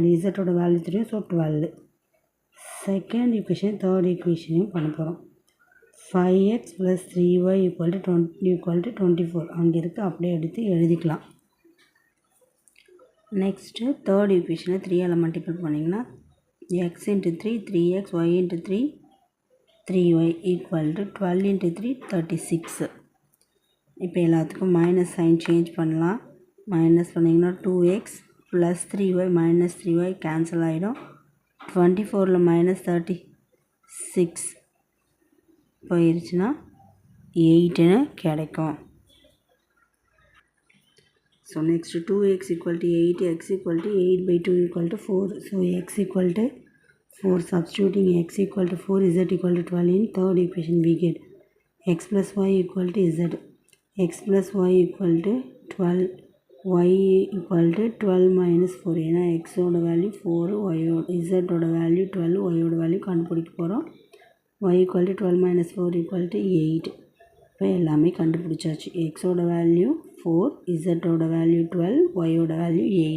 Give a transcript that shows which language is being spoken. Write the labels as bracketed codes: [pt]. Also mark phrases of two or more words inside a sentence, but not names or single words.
[ta] இசட்டோட வேல்யூ தெரியும். ஸோ 12. [en] second equation third equation [ta] பண்ண போகிறோம். 5x + 3y = 24. அங்கே இருக்குது, அப்படியே எடுத்து எழுதிக்கலாம். [en] next third equation [ta] 3ஆல் மல்டிபிள் பண்ணிங்கன்னா x × 3 3x, y × 3 3y = 12 × 3 36. இப்போ எல்லாத்துக்கும் [en] minus sign change [ta] பண்ணலாம். மைனஸ் பண்ணிங்கன்னா 2x + 3y - 3y கேன்சல் ஆகிடும். 24ல் -36 போயிருச்சுன்னா 8ன்னு கிடைக்கும். [en] so next [ta] 2x = 8, x = 8/2 = 4. [en] ஸோ x = 4. சப்ஸ்டியூட்டிங் x = 4, z = 12 in third equation we get x + y = z. x + y = 12, y = 12 - 4. [ta] ஏன்னா xோட வேல்யூ 4, zோட வேல்யூ 12, yோட வேல்யூ கண்டுபிடிக்க போகிறோம். y = 12 - 4 = 8. இப்போ எல்லாமே கண்டுபிடிச்சாச்சு. எக்ஸோட வேல்யூ 4, இசட்டோட வேல்யூ 12, ஒயோட வேல்யூ 8.